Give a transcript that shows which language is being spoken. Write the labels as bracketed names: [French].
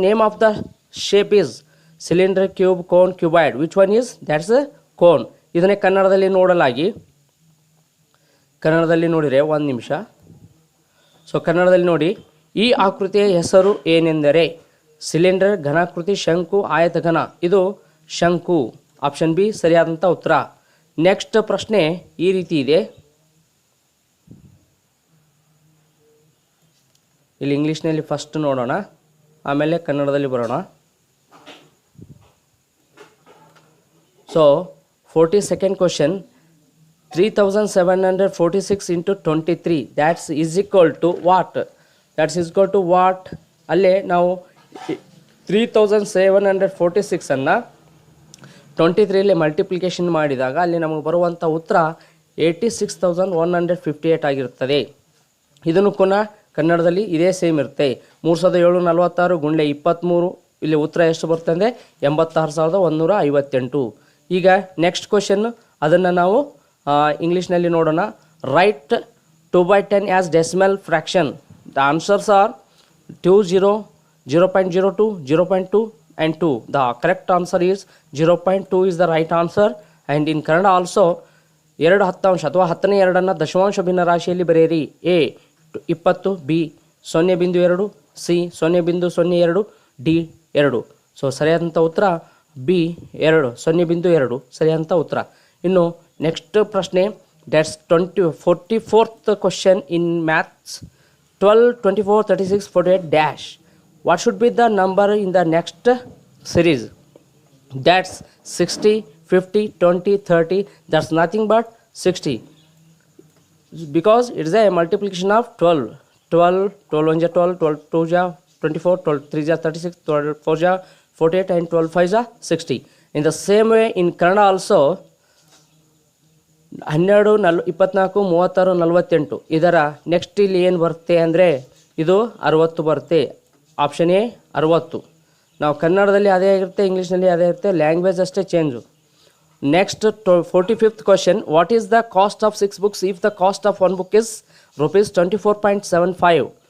[English] Name of the shape is cylinder, cube, cone, cuboid. Which one is? That's a cone. [Kannada] ಇದನ್ನೇ ಕನ್ನಡದಲ್ಲಿ ನೋಡಲಾಗಿ, ಕನ್ನಡದಲ್ಲಿ ನೋಡಿದರೆ ಒಂದು ನಿಮಿಷ. ಸೊ ಕನ್ನಡದಲ್ಲಿ ನೋಡಿ, ಈ ಆಕೃತಿಯ ಹೆಸರು ಏನೆಂದರೆ ಸಿಲಿಂಡರ್, ಘನಾಕೃತಿ, ಶಂಕು, ಆಯತಘನ. ಇದು ಶಂಕು. ಆಪ್ಷನ್ ಬಿ ಸರಿಯಾದಂಥ ಉತ್ತರ. ನೆಕ್ಸ್ಟ್ ಪ್ರಶ್ನೆ ಈ ರೀತಿ ಇದೆ. ಇಲ್ಲಿ ಇಂಗ್ಲೀಷ್ನಲ್ಲಿ ಫಸ್ಟ್ ನೋಡೋಣ, ಆಮೇಲೆ ಕನ್ನಡದಲ್ಲಿ ಬರೋಣ. [English] So 42nd question, 3746 into 23, that's is equal to what? That's is equal to what? [Kannada] ಅಲ್ಲೇ ನಾವು 3746 ಅನ್ನು 23ರಲ್ಲಿ ಮಲ್ಟಿಪ್ಲಿಕೇಶನ್ ಮಾಡಿದಾಗ ಅಲ್ಲಿ ನಮಗೆ ಬರುವಂಥ ಉತ್ತರ 86,158 ಆಗಿರುತ್ತದೆ. ಇದನ್ನು ಪುನಃ ಕನ್ನಡದಲ್ಲಿ ಇದೇ ಸೇಮ್ ಇರುತ್ತೆ. 3746 ಗುಂಡ್ಲೆ 23, ಇಲ್ಲಿ ಉತ್ತರ ಎಷ್ಟು ಬರುತ್ತೆ ಅಂದರೆ 86,158. ಈಗ ನೆಕ್ಸ್ಟ್ ಕ್ವಶನ್, ಅದನ್ನು ನಾವು ಇಂಗ್ಲೀಷ್ನಲ್ಲಿ ನೋಡೋಣ. [English] Write 2/10 as decimal fraction. The answers are 20, 0.02, 0.2 and 2. The correct answer is 0.2 is the right answer. And in Kannada also [Kannada] 2 10 ಅಥವಾ 10ನೇ 2 ದಶಮಾಂಶ ಭಿನ್ನ ರಾಶಿಯಲ್ಲಿ ಬರೆಯಿರಿ. [English] A 20, B 0.2, C 0.02, D 2. [Kannada] So ಸರಿಯಾದಂಥ ಉತ್ತರ B 2, 0.2 ಸರಿಯಾದಂಥ ಉತ್ತರ. ಇನ್ನು ನೆಕ್ಸ್ಟ್ ಪ್ರಶ್ನೆ, [English] that's 44th question in maths. 12, 24, 36, 48 dash. What should be the number in the next series? That's 60, 50, 20, 30. That's nothing but 60, because it is a multiplication of 12. 12 1 is 12, 12 2 is 24, 12 3 is 36, 12 4 is 48 and 12 5 is 60. In the same way in Kannada also 12, 24, 36, 48. [Kannada] ಇದರ next ಇಲ್ಲಿ ಏನು ಬರುತ್ತೆ ಅಂದರೆ ಇದು 60 ಬರುತ್ತೆ. Option A 60. ನಾವು ಕನ್ನಡದಲ್ಲಿ ಅದೇ ಆಗಿರುತ್ತೆ, ಇಂಗ್ಲೀಷ್ನಲ್ಲಿ ಅದೇ ಇರುತ್ತೆ, ಲ್ಯಾಂಗ್ವೇಜ್ ಅಷ್ಟೇ change. [English] Next 45th question, what is the cost of 6 books if the cost of 1 book is ₹24.75?